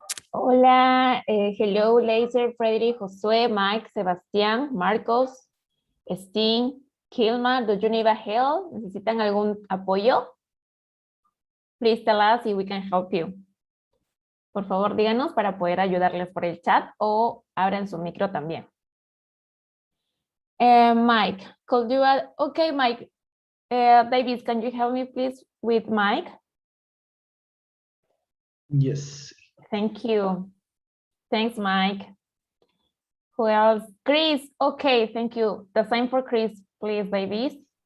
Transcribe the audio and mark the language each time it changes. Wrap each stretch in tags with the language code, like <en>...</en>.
<en>Hola, hello, Laser, Frederick, Josué, Mike, Sebastián, Marcos, Steen, Kilma, do you need a help?</en> <es>¿Necesitan algún apoyo?</es> <en>Please tell us if we can help you.</en> <es>Por favor, díganos para poder ayudarles por el chat o abran su micro también.</es> <en>Mike, could you add? Okay, Mike. David, can you help me please with Mike? Yes. Thank you. Thanks, Mike. Who else? Chris. Okay, thank you. The same for Chris, please, David.</en>